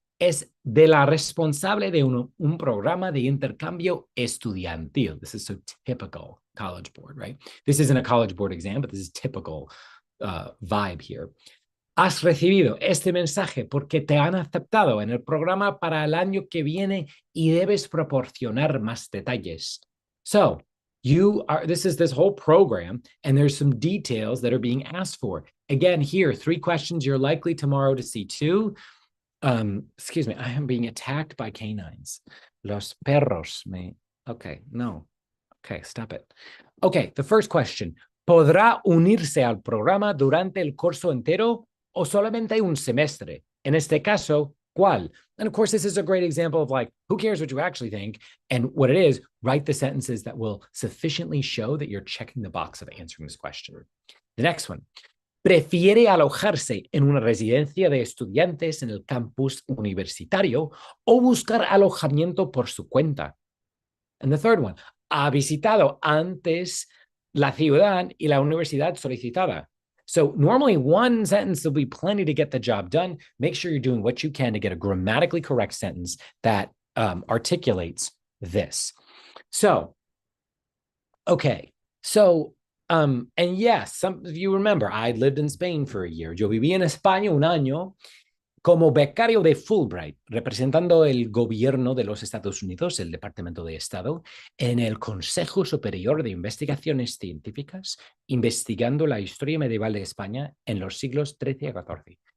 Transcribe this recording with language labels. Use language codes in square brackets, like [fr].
[es] es de la responsable de un programa de intercambio estudiantil. [en] This is so typical College Board, right? This isn't a College Board exam, but this is typical vibe here. [es] Has recibido este mensaje porque te han aceptado en el programa para el año que viene y debes proporcionar más detalles. [en] So, this is this whole program, and there's some details that are being asked for. Again, here, 3 questions you're likely tomorrow to see 2. Excuse me, I am being attacked by canines. [es] Los perros me... [en] Okay, no. Okay, stop it. Okay, the first question. [es] ¿Podrá unirse al programa durante el curso entero o solamente un semestre? En este caso, ¿cuál? [en] And of course, this is a great example of like, who cares what you actually think? And what it is, write the sentences that will sufficiently show that you're checking the box of answering this question. The next one. [es] ¿Prefiere alojarse en una residencia de estudiantes en el campus universitario o buscar alojamiento por su cuenta? [en] And the third one, [es] ¿ha visitado antes la ciudad y la universidad solicitada? [en] So normally one sentence will be plenty to get the job done. Make sure you're doing what you can to get a grammatically correct sentence that articulates this. So, okay, so and yes, some of you remember, I lived in Spain for a year. [es] Yo viví en España un año como becario de Fulbright, representando el gobierno de los Estados Unidos, el Departamento de Estado, en el Consejo Superior de Investigaciones Científicas, investigando la historia medieval de España en los siglos XIII a XIV.